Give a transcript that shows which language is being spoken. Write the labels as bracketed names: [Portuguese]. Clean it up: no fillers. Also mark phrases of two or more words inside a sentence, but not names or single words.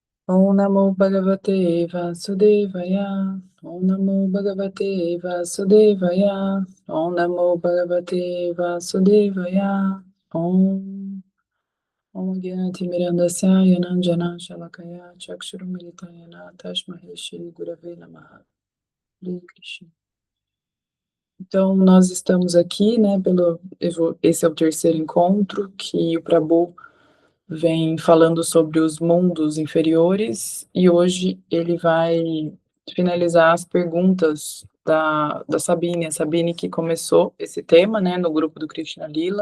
[Sanskrit] ॐ नमो भगवते वासुदेवाय। ॐ नमो भगवते वासुदेवाय. ॐ नमो भगवते वासुदेवाय. ॐ ॐ ज्ञानति मिरान्धस्य ज्ञानाञ्जन शलाकया चक्षुरुन्मीलितयेन तस्मै श्री गुरवे नमः. हरे कृष्ण. [Portuguese] Então, nós estamos aqui, né, esse é o terceiro encontro que o Prabhu vem falando sobre os mundos inferiores e hoje ele vai finalizar as perguntas da Sabine, a Sabine que começou esse tema, né, no grupo do Krishna Lila.